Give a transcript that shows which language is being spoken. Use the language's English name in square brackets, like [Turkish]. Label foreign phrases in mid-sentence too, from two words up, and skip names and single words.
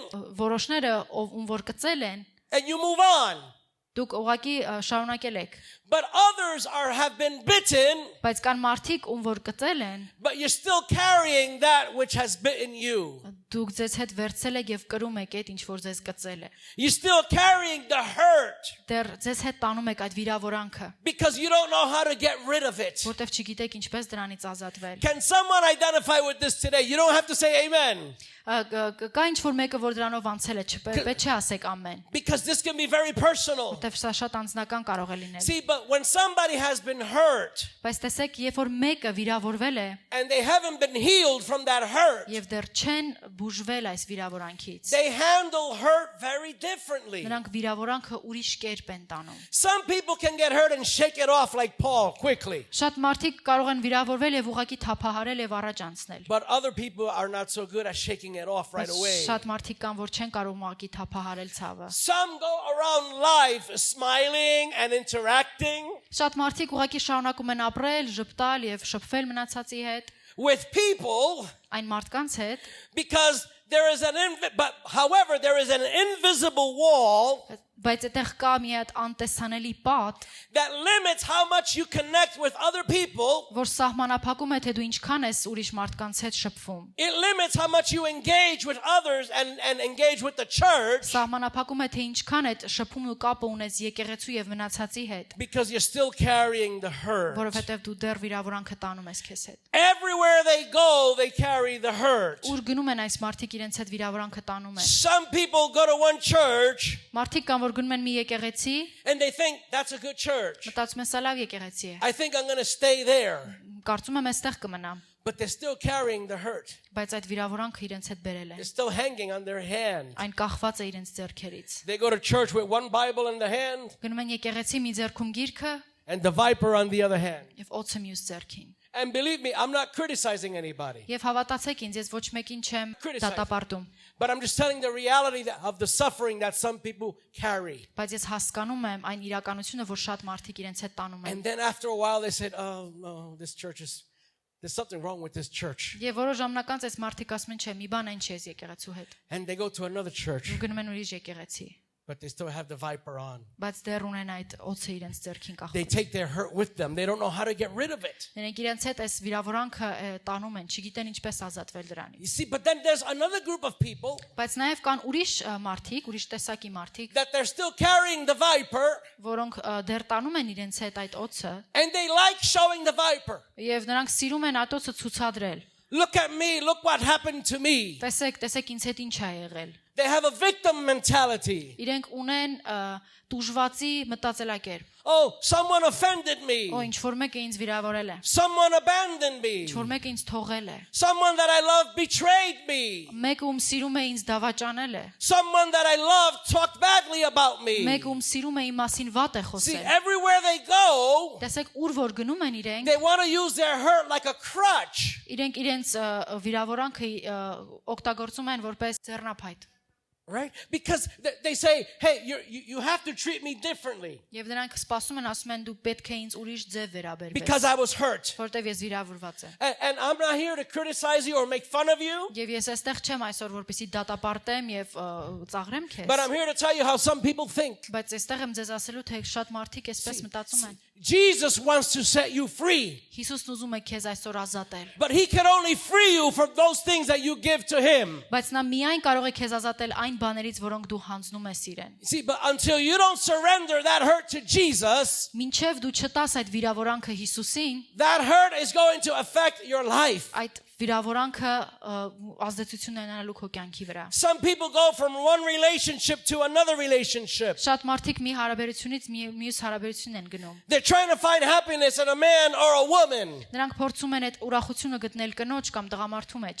[Armenian] որոշները ում որ կծել են, [English] and you move on. [Armenian] դուք ուղղակի շարունակել եք, [English] But others have been bitten, [Armenian] բայց կան մարդիկ ում որ կծել են, [English] but you're still carrying that which has bitten you. [Armenian] դուք ձեզ հետ վերցել եք եւ կրում եք այդ ինչ որ ձեզ կծել է։ [English] You're still carrying the hurt [Armenian] Դեռ ձեզ հետ տանում եք այդ վիրավորանքը, [English] because you don't know how to get rid of it. [Armenian] որտեվ չգիտեք ինչպես դրանից ազատվել։ [English] Can someone identify with this today? You don't have to say amen, [Armenian] Կա ինչ որ մեկը որ դրանով անցել է, չպետք չի ասեք ամեն, [English] because this can be very personal. [Armenian] որտեվ սա շատ անձնական կարող է լինել։ [English] See, but But when somebody has been hurt [Armenian] Բայց տեսեք, երբ որ մեկը վիրավորվել է [English] and they haven't been healed from that hurt, [Armenian] եւ դեռ չեն բուժվել այս վիրավորանքից, [English] they handle hurt very differently. [Armenian] նրանք վիրավորանքը ուրիշ կերպ են տանում։ [English] Some people can get hurt and shake it off like Paul quickly. [Armenian] Շատ մարդիկ կարող են վիրավորվել եւ ուղղակի թափահարել եւ առաջ անցնել։ [English] But other people are not so good at shaking it off right away. [Armenian] Շատ մարդիկ կան, որ չեն կարող ուղղակի թափահարել ցավը։ [English] Some go around life smiling and interacting [Armenian] Շատ մարդիկ ուղղակի շարունակում են ապրել, ժպտալ եւ շփվել մնացածի հետ, [English] with people [Armenian] այն մարդկանց հետ, [English] because there is however there is an invisible wall [Armenian] բայց այդտեղ կա մի հատ անտեսանելի պատ, [English] that limits how much you connect with other people. [Armenian] որ սահմանափակում է, թե դու ինչքան ես ուրիշ մարդկանց հետ շփվում։ [English] It limits how much you engage with others and engage with the church [Armenian] Սահմանափակում է, թե ինչքան այդ շփումն ու կապը ունես եկեղեցու եւ մնացածի հետ, [English] because you're still carrying the hurt. [Armenian] որովհետեւ դու դեռ վիրավորանքը տանում ես քեզ հետ։ [English] Everywhere they go, they carry the hurt. [Armenian] Ուր գնում են այս մարդիկ իրենց հետ վիրավորանքը տանում են։ [English] Some people go to one church [Armenian] Մարդիկ կան, որ գնում են մի եկեղեցի, [English] and they think that's a good church. [Armenian] մտածում են սա լավ եկեղեցի է, [English] I think I'm going to stay there. [Armenian] կարծում եմ այստեղ կմնամ, [English] But they're still carrying the hurt. [Armenian] բայց այդ վիրավորանքը իրենց հետ բերել է։ [English] It's still hanging on their hand. [Armenian] Այն կախված է իրենց ձեռքերից։ [English] They go to church with one Bible in the hand [Armenian] Գնում են եկեղեցի մի ձեռքում գիրքը [English] and the viper on the other hand. [Armenian] եւ օծը մյուս ձեռքին։ [English] And believe me, I'm not criticizing anybody. [Armenian] Եվ հավատացեք ինձ, ես ոչ մեկին չեմ դատապարտում, [English] But I'm just telling the reality of the suffering that some people carry. [Armenian] բայց ես հասկանում եմ այն իրականությունը, որ շատ մարդիկ իրենց հետ տանում են։ [English] And then after a while they said, oh no, there's something wrong with this church. [Armenian] Եվ որոշ ժամանակ անց այս մարդիկ ասում են, չէ, մի բան այն չէ եկեղեցու հետ։ [English] And they go to another church, [Armenian] Ու գնում են ուրիշ եկեղեցի, [English] but they still have the viper on. [Armenian] բայց դեռ ունեն այդ օծը իրենց ձեռքին [English] They [Armenian] կախված։ [English] take their hurt with them. They don't know how to get rid of it. [Armenian] Նրանք իրենց հետ այս վիրավորանքը տանում են, չգիտեն ինչպես ազատվել [English] You [Armenian] դրանից։ [English] see, but then there's another group of people [Armenian] Բայց նաև կան ուրիշ մարդիկ, ուրիշ տեսակի մարդիկ, [English] that they're still carrying the viper [Armenian] որոնք դեռ տանում են իրենց հետ այդ օծը, [English] and they like showing the viper. [Armenian] եւ նրանք սիրում են այդ օծը ցուցադրել։ [English] Look at me, look what happened to me. [Armenian] Տեսեք ինձ հետ ինչ ա եղել։ [English] They have a victim mentality. [Armenian] Իրենք ունեն տուժվածի մտածելակերպ։ [English] Oh, someone offended me. [Armenian] Ինչ որ մեկը ինձ վիրավորել է, [English] Someone abandoned me. [Armenian] ինչ որ մեկը ինձ թողել է, [English] Someone that I love betrayed me. [Armenian] մեկը ում սիրում է ինձ դավաճանել է, [English] Someone that I love talked badly about me. [Armenian] մեկը ում սիրում է իմ մասին վատ է [English] See, [Armenian] խոսել։ [English] everywhere they go, [Armenian] Տեսեք, ուր որ գնում են իրենք, [English] they want to use their hurt like a crutch. [Armenian] իրենք իրենց վիրավորանքը օգտագործում են որպես ձեռնափայտ։ [English] Right? Because they say, hey, you have to treat me differently [Armenian] Եվ նրանք սպասում են, ասում են դու պետք է ինձ ուրիշ ձև վերաբերվես, [English] because I was hurt. [Armenian] որտեվ ես վիրավորված եմ։ [English] And I'm not here to criticize you or make fun of you, [Armenian] Եվ ես այստեղ չեմ այսօր որպեսզի դատապարտեմ եւ ծաղրեմ [English] but [Armenian] քեզ, [English] I'm here to tell you how some people think. [Armenian] բայց այստեղ եմ ձեզ ասելու, թե շատ մարդիկ այսպես մտածում են։ [English] Jesus wants to set you free, [Armenian] Հիսուսն ուզում է քեզ այսօր ազատել, [English] but he can only free you from those things that you give to him. [Armenian] բայց նա միայն կարող է քեզ ազատել այն բաներից, որոնք դու հանձնում ես իրեն։ [English] See, but until you don't surrender that hurt to Jesus, [Armenian] Մինչև դու չտաս այդ վիրավորանքը Հիսուսին, [English] that hurt is going to affect your life. [Armenian] այդ վիրավորանքը ազդեցություն ունենալու քո կյանքի վրա։ [English] Some people go from one relationship to another relationship. [Armenian] Շատ մարդիկ մի հարաբերությունից մյուս հարաբերություն են գնում։ [English] They're trying to find happiness in a man or a woman, [Armenian] Նրանք փորձում են այդ ուրախությունը գտնել կնոջ կամ տղամարդու մեջ,